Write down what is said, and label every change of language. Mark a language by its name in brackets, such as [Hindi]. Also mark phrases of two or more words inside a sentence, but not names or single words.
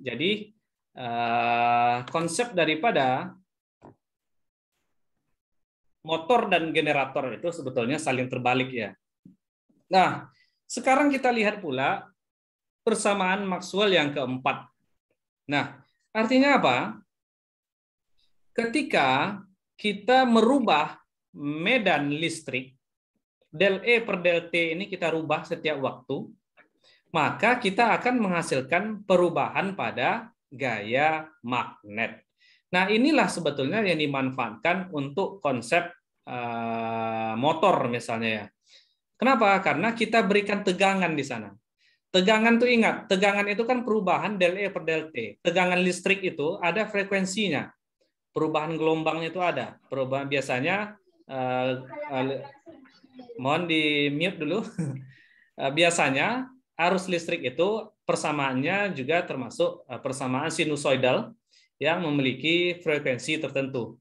[Indonesian] Jadi konsep daripada motor dan generator itu sebetulnya saling terbalik ya. Nah, sekarang kita lihat pula persamaan Maxwell yang keempat. Nah, artinya apa? Ketika kita merubah medan listrik, del E per del T ini kita rubah setiap waktu, maka kita akan menghasilkan perubahan pada gaya magnet. Nah, inilah sebetulnya yang dimanfaatkan untuk konsep motor misalnya ya. Kenapa? Karena kita berikan tegangan di sana. Tegangan tuh ingat, tegangan itu kan perubahan del E per del T. Tegangan listrik itu ada frekuensinya. Perubahan gelombangnya itu ada. Perubahan biasanya mohon di mute dulu. Biasanya arus listrik itu persamaannya juga termasuk persamaan sinusoidal yang memiliki frekuensi tertentu.